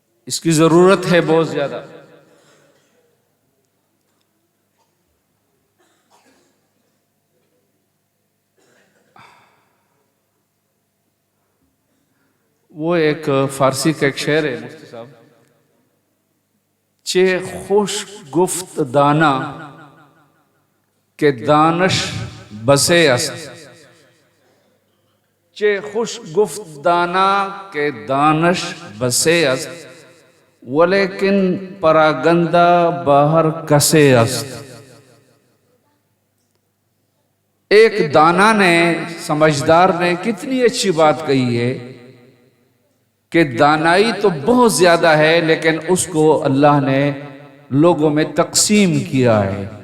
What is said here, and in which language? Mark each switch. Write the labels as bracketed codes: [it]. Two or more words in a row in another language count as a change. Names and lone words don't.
[ur] اس کی ضرورت ہے بہت زیادہ. وہ ایک فارسی کا ایک شعر ہے مفتی صاحب، [fa] چه خوش گفت دانا که دانش بسے است، چه خوش گفت دانا که دانش بسے است، ولیکن پراگندہ باہر کسے است. [ur] ایک دانا نے، سمجھدار نے کتنی اچھی بات کہی ہے کہ دانائی تو بہت زیادہ ہے لیکن اس کو اللہ نے لوگوں میں تقسیم کیا ہے.